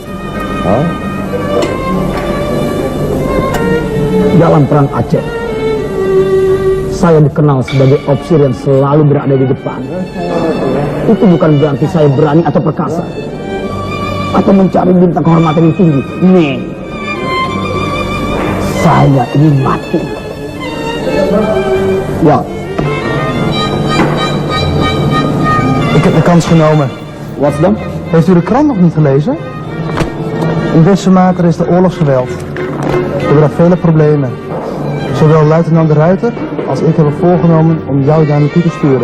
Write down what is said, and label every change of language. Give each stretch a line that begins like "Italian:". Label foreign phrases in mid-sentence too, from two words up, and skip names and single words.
Indonesian: Dalam perang Aceh, saya dikenal sebagai ofisir yang selalu berada di depan. Itu bukan berarti saya berani atau perkasa, atau mencari bintang kehormatan yang tinggi. Nih, saya ingin mati.
Dutch: Ja. Ik heb de kans genomen. Wat dan? Heeft u de krant nog niet gelezen? In Westmater is de oorlogsgeweld. We hebben daar vele problemen. Zowel luitenant de Ruiter als ik hebben voorgenomen om jou daar naartoe te sturen.